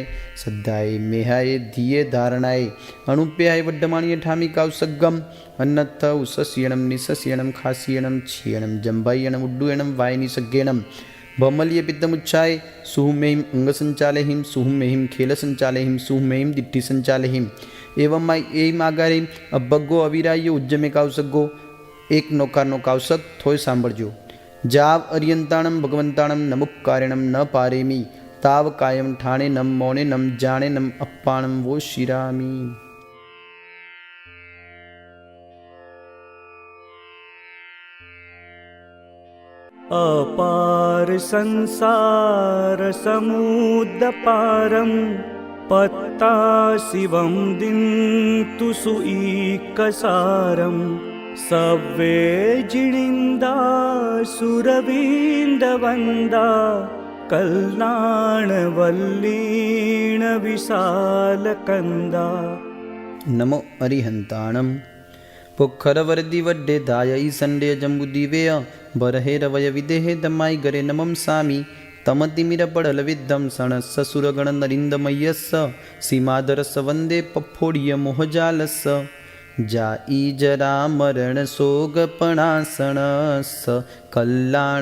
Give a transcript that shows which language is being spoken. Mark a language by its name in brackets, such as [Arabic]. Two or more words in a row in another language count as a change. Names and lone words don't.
[Prakrit languages] श्रद्धाय मेहाय धिये धारणाय अणुप्याय वड्डमाणीय ठामी कावसग्गं अन्नत्थ उसस्यणं निसस्यणं खास्यणं क्षीयणं जम्बायणं उड्डूयणं वायनी सज्ञेणं भमल्यपित्तमुच्छाय सुहुमेहिं अंगसञ्चालयिं सुहुमेहिं खेलसञ्चालयिं सुहुमेहिं दिट्टिसञ्चालयिं एवं माय एहिं आगारेहिं अभग्गो अविराय उज्जमे कावसग्गो. [Gujarati] एक नौकारનો કાવસક થોય સાંભળજો. [Prakrit languages] જાવ અરિયંતાણમ ભગવંતાણમ નમુકાર્યણમ ન પારેમી તાવ કાયમ ઠાણે નમ મોણે નમ જાણે નમ અપ્પાણમ વો શિરામી. [Sanskrit] अपार संसार समुद्रपारं पत्ता शिवं दिन्तु सुईकसारं सव्वे जिणिन्दा सुरविन्दवन्दा कल्याणवल्लीण विशालकन्दा. [Prakrit languages] नमो अरिहंताणम પોખરવરદી વડ્ડે ધાય ઈસંડે જંબુદીવેય બરહેરવય વિદેહે દમાઈ ગરે નમમ સામી તમતિમિર પડલ વિદ્ધમ સણસ્સ સુરગણ નરિંદમયસ્સ સીમાદરસ વંદે પફોડિય મોહજાલસ્સ જાઈ જરા મરણ શોગપણાસણસ્સ કલ્યાણ